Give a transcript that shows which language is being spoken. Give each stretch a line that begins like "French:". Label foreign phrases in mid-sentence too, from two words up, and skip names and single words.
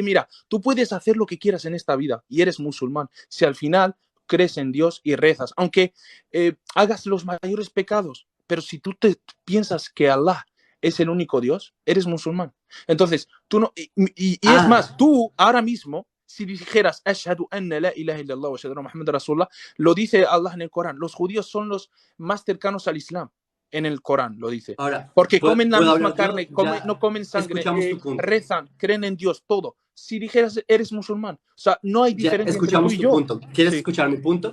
Spanish: Mira, tú puedes hacer lo que quieras en esta vida y eres musulmán. Si al final crees en Dios y rezas, aunque hagas los mayores pecados, pero si tú te piensas que Allah es el único Dios, eres musulmán. Entonces, tú no, y es más, tú ahora mismo si dijeras
Arabic: أشهد أن لا إله إلا الله وأشهد أن محمد رسول الله,
Spanish: lo dice Allah en el Corán. Los judíos son los más cercanos al Islam. En el Corán lo dice. ahora, Porque comen la ¿puedo misma hablar yo? carne, Ya no comen sangre, escuchamos tu punto. rezan, creen en Dios, todo. Si dijeras eres musulmán, o sea, no hay Ya diferencia entre tú escuchamos y tu yo. punto. ¿Quieres Sí, escuchar mi punto?